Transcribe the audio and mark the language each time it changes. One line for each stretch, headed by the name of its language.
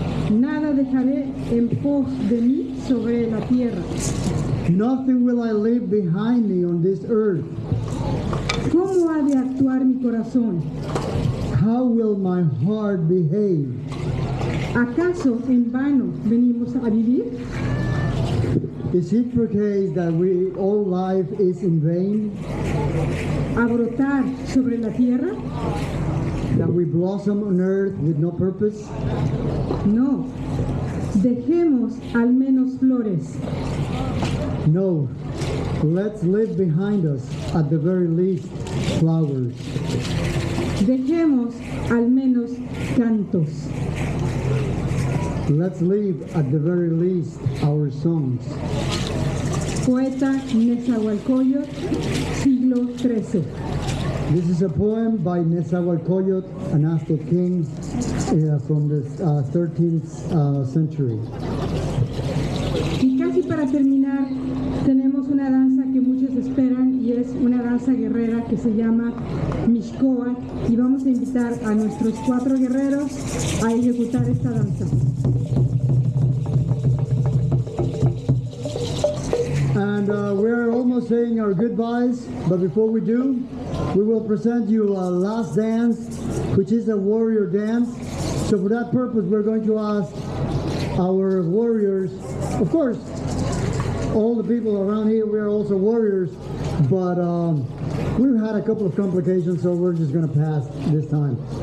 Spanish: Nada dejaré en pos de mí sobre la tierra.
English: Nothing will I leave behind me on this earth.
Spanish: ¿Cómo ha de actuar mi corazón?
English: How will my heart behave?
Spanish: ¿Acaso en vano venimos a vivir?
English: Is it the case that all life is in vain?
Spanish: ¿A brotar sobre la tierra?
English: That we blossom on earth with no purpose?
Spanish: No. Dejemos al menos flores.
English: No. Let's leave behind us, at the very least, flowers.
Spanish: Dejemos al menos cantos.
English: Let's leave, at the very least, our songs.
Spanish: Poeta Nezahualcóyotl, siglo XIII.
English: This is a poem by Nezahualcóyotl, an Aztec king from the 13th century.
Spanish: Y casi para terminar, tenemos una danza que muchos esperan y es una danza guerrera que se llama Mixcoac, y vamos a invitar a nuestros 4 guerreros a ejecutar esta danza.
English: And we're almost saying our goodbyes, but before we do, we will present you a last dance, which is a warrior dance. So for that purpose, we're going to ask our warriors, of course, all the people around here, we are also warriors, but we've had a couple of complications, so we're just going to pass this time.